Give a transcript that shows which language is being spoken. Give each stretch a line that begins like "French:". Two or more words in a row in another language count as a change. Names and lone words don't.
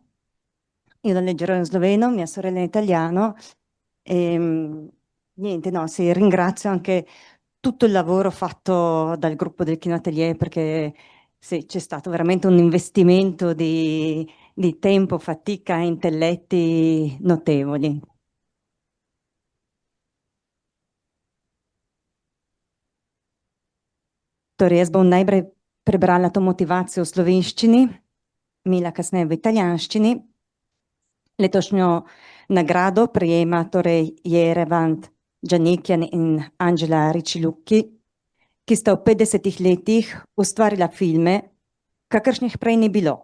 Italian: Io la leggerò in sloveno, mia sorella in italiano. Niente, no, sì, ringrazio anche tutto il lavoro fatto dal gruppo del Kino Atelier perché sì, c'è stato veramente un investimento di tempo, fatica e intelletti notevoli.
Slovenian: Torej, jaz bom najprej prebrala to motivacijo v slovenščini, Mila kasneje v italijanščini. Letošnjo nagrado prejema torej Yervant Gianikian in Angela Riccilucchi, ki sta v 50 letih ustvarila filme, kakršnih prej ni bilo.